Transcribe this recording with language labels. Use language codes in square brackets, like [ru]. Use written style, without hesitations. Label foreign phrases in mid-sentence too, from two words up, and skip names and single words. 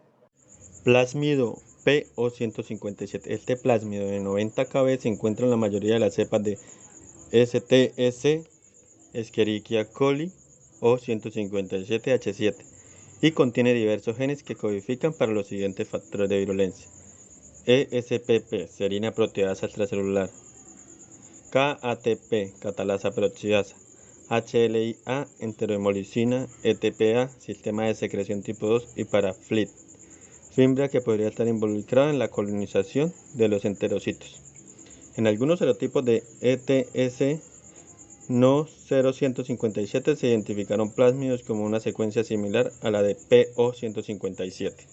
[es] Plásmido P-O157. Este plásmido de 90 kb se encuentra en la mayoría de las cepas de STS, Escherichia coli o 157H7 y contiene diversos genes que codifican para los siguientes factores de virulencia: ESPP, serina proteasa extracelular, KATP, catalasa peroxidasa, HLA, enterohemolicina, ETPA, sistema de secreción tipo 2 y para FLIT, fibra que podría estar involucrada en la colonización de los enterocitos. En algunos serotipos de ETS no 0157 se identificaron plásmidos como una secuencia similar a la de PO157.